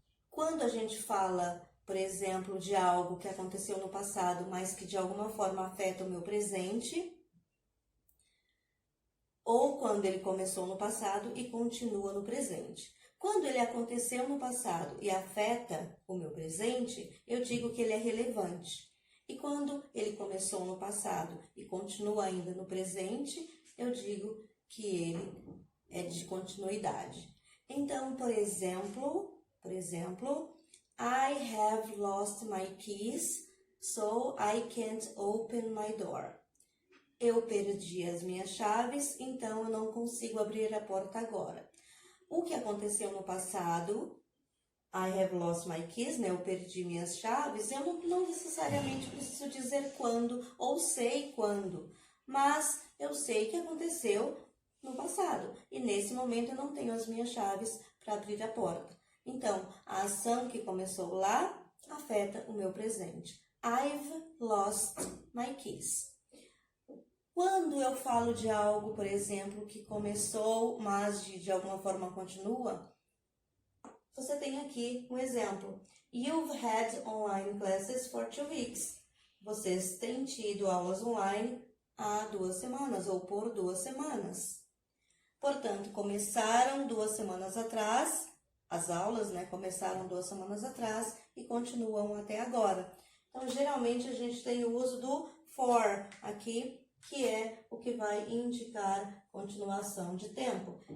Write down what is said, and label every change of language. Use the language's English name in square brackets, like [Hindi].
[Portuguese] Quando a gente fala, por exemplo, de algo que aconteceu no passado, mas que de alguma forma afeta o meu presente, ou quando ele começou no passado e continua no presente. Quando ele aconteceu no passado e afeta o meu presente, eu digo que ele é relevante. E quando ele começou no passado e continua ainda no presente, eu digo que ele é de continuidade. Então, por exemplo, [English] I have lost my keys, so I can't open my door. [Portuguese] Eu perdi as minhas chaves, então eu não consigo abrir a porta agora. O que aconteceu no passado, [English] I have lost my keys, [Portuguese] né? Eu perdi minhas chaves, eu não necessariamente preciso dizer quando ou sei quando, mas eu sei que aconteceu no passado e nesse momento eu não tenho as minhas chaves para abrir a porta. Então, a ação que começou lá afeta o meu presente. [English] I've lost my keys. [Portuguese] Quando eu falo de algo, por exemplo, que começou, mas de alguma forma continua, você tem aqui um exemplo. [English] You've had online classes for 2 weeks. [Portuguese] Vocês têm tido aulas online há 2 semanas ou por 2 semanas. Portanto, começaram 2 semanas atrás, as aulas, né, começaram 2 semanas atrás e continuam até agora. Então, geralmente, a gente tem o uso do for aqui, que é o que vai indicar continuação de tempo.